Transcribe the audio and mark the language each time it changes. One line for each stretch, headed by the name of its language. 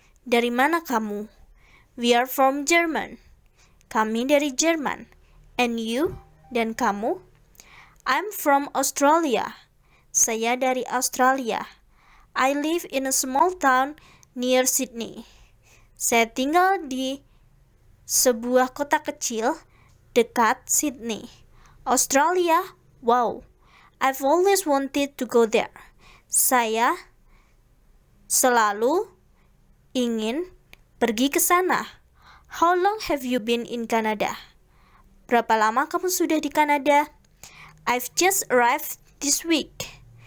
Indonesian: Dari mana kamu?
English: We are from German.
Indonesian: Kami dari Jerman.
English: And you?
Indonesian: Dan kamu?
English: I'm from Australia.
Indonesian: Saya dari Australia.
English: I live in a small town near Sydney.
Indonesian: Saya tinggal di sebuah kota kecil dekat Sydney. Australia?
English: Wow, I've always wanted to go there.
Indonesian: Saya selalu ingin pergi ke sana.
English: How long have you been in Canada?
Indonesian: Berapa lama kamu sudah di Kanada?
English: I've just arrived this week.